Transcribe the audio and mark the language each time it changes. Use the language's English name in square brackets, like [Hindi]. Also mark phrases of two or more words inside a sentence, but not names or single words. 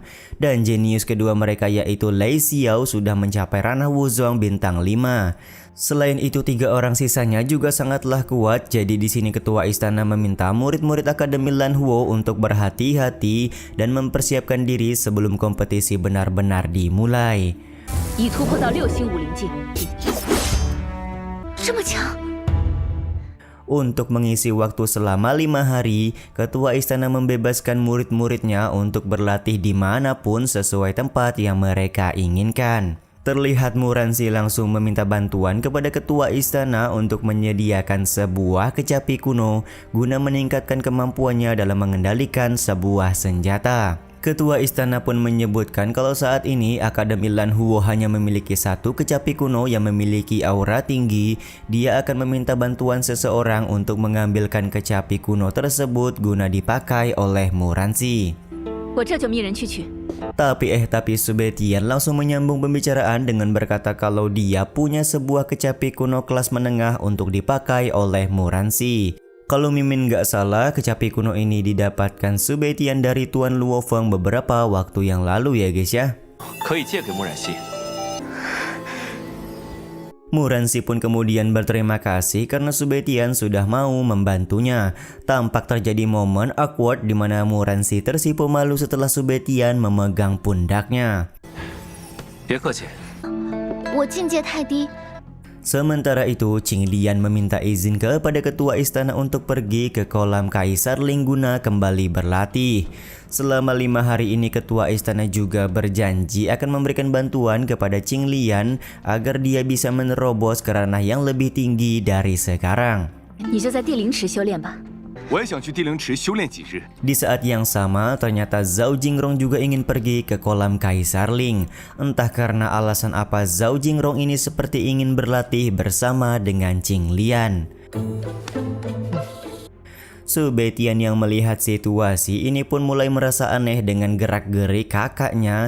[Indonesian] Dan jenius kedua mereka yaitu Lei Xiao sudah mencapai ranah Wuzong bintang 5. Selain itu 3 orang sisanya juga sangatlah kuat. Jadi di sini ketua istana meminta murid-murid Akademi Lan Huo untuk berhati-hati dan mempersiapkan diri sebelum kompetisi benar-benar dimulai. [Chinese] 已突破到6星武灵境，这么强！ [Indonesian] Untuk mengisi waktu selama 5 hari, ketua istana membebaskan murid-muridnya untuk berlatih dimanapun sesuai tempat yang mereka inginkan. Terlihat Muransi langsung meminta bantuan kepada ketua istana untuk menyediakan sebuah kecapi kuno guna meningkatkan kemampuannya dalam mengendalikan sebuah senjata. Ketua istana pun menyebutkan kalau saat ini Akademi Lan Huo hanya memiliki 1 kecapi kuno yang memiliki aura tinggi. Dia akan meminta bantuan seseorang untuk mengambilkan kecapi kuno tersebut guna dipakai oleh Muransi. [Chinese] 我这就命人去取。 [Indonesian] Tapi Su Beitian langsung menyambung pembicaraan dengan berkata kalau dia punya sebuah kecapi kuno kelas menengah untuk dipakai oleh Muransi. Kalau Mimin nggak salah, kecapi kuno ini didapatkan Subetian dari Tuan Luo Feng beberapa waktu yang lalu ya guys ya. [Chinese] 可以借给穆冉熙。 [Indonesian] Muransi pun kemudian berterima kasih karena Subetian sudah mau membantunya. Tampak terjadi momen awkward di mana Muransi tersipu malu setelah Subetian memegang pundaknya. [Chinese] 别客气。我境界太低， [Indonesian] Sementara itu, Qinglian meminta izin kepada ketua istana untuk pergi ke kolam Kaisar Ling guna kembali berlatih. Selama 5 hari ini ketua istana juga berjanji akan memberikan bantuan kepada Qinglian agar dia bisa menerobos ke ranah yang lebih tinggi dari sekarang. [Chinese] 你就在地灵池修炼吧。我也想去地灵池修炼几日。 [Indonesian] Di saat yang sama, ternyata Zhao Jingrong juga ingin pergi ke kolam Kaisar Ling. Entah karena alasan apa Zhao Jingrong ini seperti ingin berlatih bersama dengan Qinglian. Subetian yang melihat situasi ini pun mulai merasa aneh dengan gerak-gerik kakaknya.